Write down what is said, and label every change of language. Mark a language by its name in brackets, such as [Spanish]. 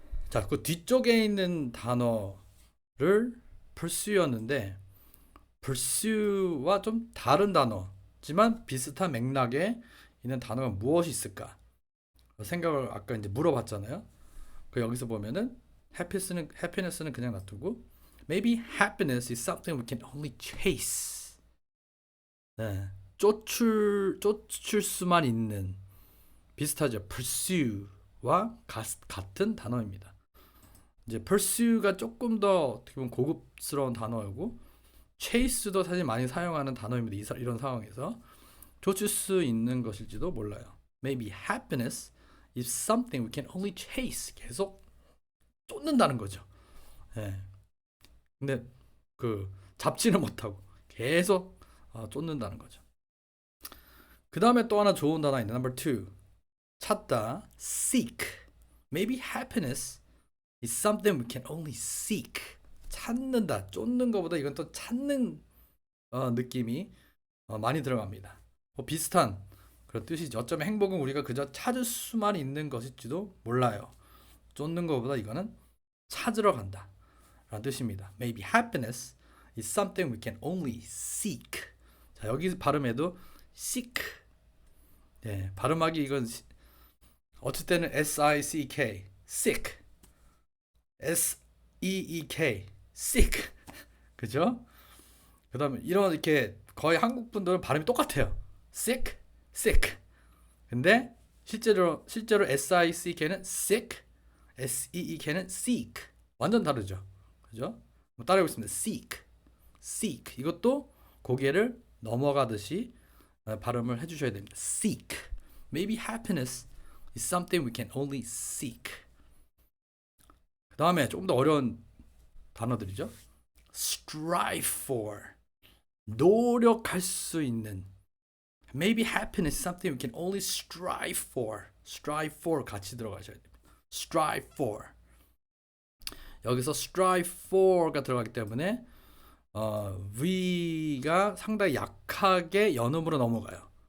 [Korean] 자, 그 뒤쪽에 있는 단어를 pursue였는데 pursue와 좀 다른 단어지만 비슷한 맥락에 있는 단어가 무엇이 있을까? 생각을 아까 이제 물어봤잖아요. 그 여기서 보면은 happiness는 그냥 놔두고 [English] maybe happiness is something we can only chase. [Korean] 네. 쫓을 수만 있는 비슷하죠. pursue와 같은 단어입니다. 이제 pursue가 조금 더 어떻게 보면 고급스러운 단어이고 chase도 사실 많이 사용하는 단어입니다. 이런 상황에서 쫓을 수 있는 것일지도 몰라요. [English] Maybe happiness is something we can only chase. [Korean] 계속 쫓는다는 거죠. 예. 근데 그 잡지는 못하고 계속 쫓는다는 거죠. 그 다음에 또 하나 좋은 단어 있는 number 2. 찾다, seek. [English] Maybe happiness is something we can only seek. [Korean] 찾는다, 쫓는 것보다 이건 또 찾는 느낌이 많이 들어갑니다. 비슷한 그런 뜻이죠. 어쩌면 행복은 우리가 그저 찾을 수만 있는 것일지도 몰라요. 쫓는 것보다 이거는 찾으러 간다 라는 뜻입니다. [English] Maybe happiness is something we can only seek. [Korean] 자, 여기 발음에도 seek. 네, 발음하기 이건 어쩔 때는 S-I-C-K, sick, S-E-E-K, sick, 그죠? 그 다음에 이런 이렇게 거의 한국 분들은 발음이 똑같아요. sick, sick. 근데 실제로 S-I-C-K는 sick, S-E-E-K는 seek. 완전 다르죠. 그죠? 따라해보겠습니다. seek, seek. 이것도 고개를 넘어가듯이 발음을 해주셔야 됩니다. [English] seek. Maybe happiness is something we can only seek. [Korean] 그 다음에 조금 더 어려운 단어들이죠. strive for. 노력할 수 있는. [English] Maybe happiness is something we can only strive for. [Korean] strive for 같이 들어가셔야 됩니다. [English] strive for. [Korean] 여기서 strive for가 들어가기 때문에 V가 상당히 약하게 연음으로 넘어가요.